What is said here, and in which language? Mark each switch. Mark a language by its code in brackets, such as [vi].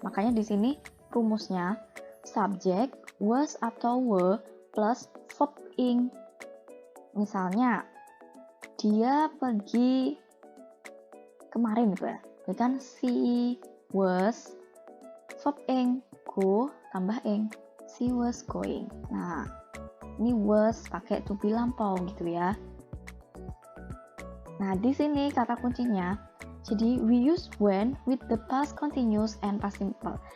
[id] Makanya di sini rumusnya subject was atau were plus verb ing. Misalnya dia pergi kemarin gitu ya. Jadi kan [en] she was verb ing, go [id] tambah [en] ing, she was going. [id] Nah, ini was pakai to be lampau gitu ya. Nah, di sini kata kuncinya Jadi [en] we use when with the past continuous and past simple.